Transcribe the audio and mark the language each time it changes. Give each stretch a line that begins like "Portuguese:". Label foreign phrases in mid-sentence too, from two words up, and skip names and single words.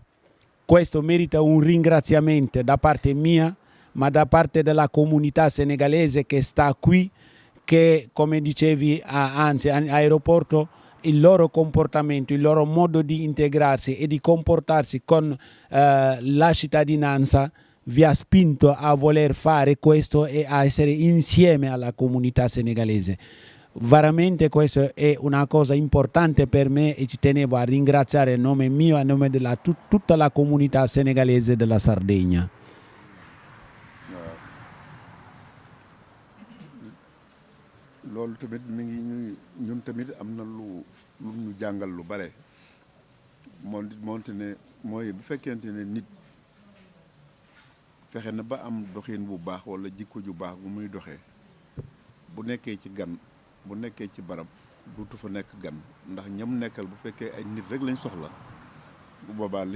Italian: Questo merita un ringraziamento da parte mia, ma da parte della comunità senegalese che sta qui, che come dicevi anzi all'aeroporto, il loro comportamento, il loro modo di integrarsi e di comportarsi con la cittadinanza vi ha spinto a voler fare questo e a essere insieme alla comunità senegalese. Veramente questo è una cosa importante per me e ci tenevo a ringraziare a nome mio e a nome della tutta la comunità senegalese della Sardegna.
Wolof: loolu tamit mi ngi ñun tamit am na lu ñu jàngal lu bare moonte ne mooy bu fekkente ne nit fexe na ba am doxin bu baax wala jikko ju baax bu muy doxee bu nekkee ci gan bu nekkee ci barab duutu fa nekk gan ndax ñam nekkal bu fekkee ay nit rek lañ soxla bu boobaa liñ